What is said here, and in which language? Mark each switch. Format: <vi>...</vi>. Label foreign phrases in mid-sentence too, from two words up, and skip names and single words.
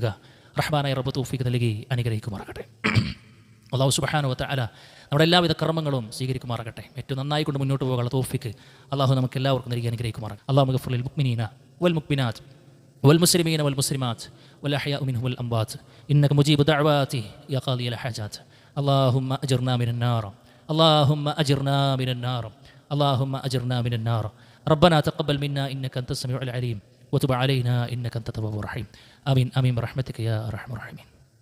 <ml>റഹ്മാനായ റബ്ബ് തൗഫീഖ് നൽകി അനുഗ്രഹിക്കുമാറാകട്ടെ.</ml> <ar>الله سبحانه وتعالى</ar> <ml>നമ്മുടെ എല്ലാവിധ കർമ്മങ്ങളും സ്വീകരിക്കുമാറാകട്ടെ. ഏറ്റവും നന്നായി കൊണ്ട് മുന്നോട്ട് പോകാനുള്ള തൗഫീഖ് അല്ലാഹു നമുക്ക് എല്ലാവർക്കും നൽകി അനുഗ്രഹിക്കുമാറാകട്ടെ.</ml> <ar>اللهم اغفر للمؤمنين والمؤمنات والمسلمين والمسلمات والأحياء منهم والأموات إنك مجيب الدعوات يا قاضي الحاجات. اللهم أجرنا من النار اللهم أجرنا من النار اللهم أجرنا من النار ربنا تقبل منا إنك أنت السميع العليم وتب علينا إنك أنت التواب الرحيم آمين آمين برحمتك يا أرحم الراحمين.</ar>